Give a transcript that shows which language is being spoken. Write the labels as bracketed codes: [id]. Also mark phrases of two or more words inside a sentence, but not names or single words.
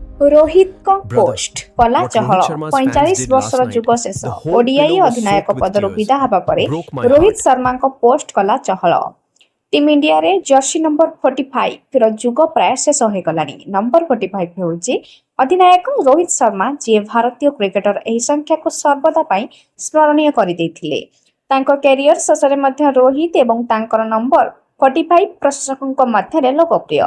[or] ରୋହିତଙ୍କ [en] Brother, [or] ପୋଷ୍ଟ କଲା [en] what [or] ଚହଳ। [en] Rohit Sharma's fans [or] 45 [en] did [or] ବର୍ଷର [en] last night, [or] ଯୁଗ ଶେଷ। [en] the whole [or] ଓଡିଆଇ [en] pillow was [or] ଅଧିନାୟକ [en] soaked with [or] ପଦରୁ [en] tears. [or] ବିଦା ହେବା ପରେ [en] Broke my [or] ରୋହିତ [en] heart. [or] ଶର୍ମାଙ୍କ ପୋଷ୍ଟ କଲା ଚହଳ। ଟିମ୍ ଇଣ୍ଡିଆରେ ଜର୍ସି ନମ୍ବର 45ର ଯୁଗ ପ୍ରାୟ ଶେଷ ହୋଇଗଲାଣି। ନମ୍ବର 45 ହେଉଛି ଅଧିନାୟକ ରୋହିତ ଶର୍ମା, ଯିଏ ଭାରତୀୟ କ୍ରିକେଟର ଏହି ସଂଖ୍ୟାକୁ ସର୍ବଦା ପାଇଁ ସ୍ମରଣୀୟ କରିଦେଇଥିଲେ। ତାଙ୍କ କ୍ୟାରିୟର ଶେଷରେ ମଧ୍ୟ ରୋହିତ ଏବଂ ତାଙ୍କର ନମ୍ବର 45 ପ୍ରଶଂସକଙ୍କ ମଧ୍ୟରେ ଲୋକପ୍ରିୟ।